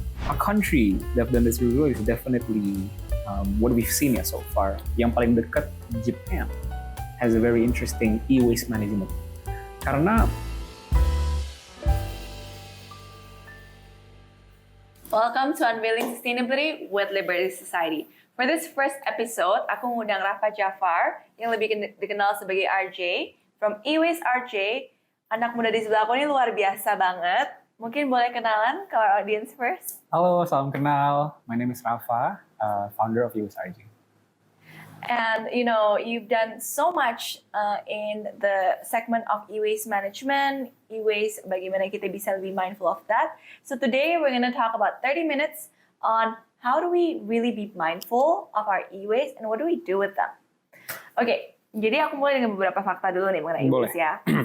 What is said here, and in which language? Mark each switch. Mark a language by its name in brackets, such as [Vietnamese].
[English] A country that done this really well is definitely what we've seen so far. Yang paling dekat, Japan has a very interesting e-waste management. [Indonesian] Karena [English] Welcome to Unveiling Sustainability with Liberty Society. [Indonesian] For this first episode, aku ngundang Rafa Jafar yang lebih dikenal sebagai RJ from e-waste RJ. Anak muda di sebelah aku ini luar biasa banget. Mungkin boleh kenalan ke our audience first? Halo, salam kenal. [English] My name is Rafa, founder of e-waste RJ. And you know, you've done so much in the segment of e-waste management, e-waste, bagaimana kita bisa lebih mindful of that. So today we're going to talk about 30 minutes on how do we really be mindful of our e-waste and what do we do with them. [Indonesian] Oke, jadi aku mulai dengan beberapa fakta dulu nih mengenai e-waste ya.